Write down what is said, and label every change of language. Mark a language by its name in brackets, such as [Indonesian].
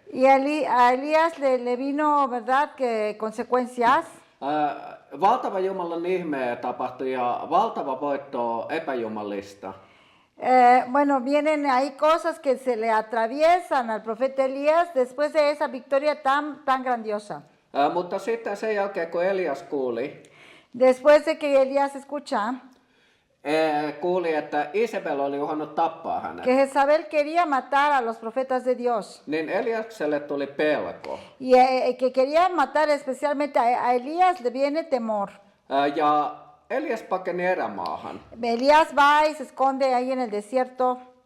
[Spanish] Y a Elías le vino, ¿verdad?, que consecuencias. [Finnish] Valtava Jumalan ihme tapahtui ja valtava voitto epäjumalista. [Spanish] Bueno, vienen ahí cosas que se le atraviesan al profeta Elías después de esa victoria tan grandiosa. [Finnish] Mutta sitten sen jälkeen, kun Elias kuuli, [Spanish] después de que Elías escucha, [Finnish] kuuli, että Isabel oli uhannut tappaa hänet. [Spanish] Que Jezabel quería matar a los profetas de Dios. [Finnish] Niin Eliakselle tuli pelko. [Spanish] Y que quería matar especialmente a Elías le viene temor. [Finnish] Ja Elias pakeni erämaahan. [Spanish] Elías va y se esconde ahí en el desierto.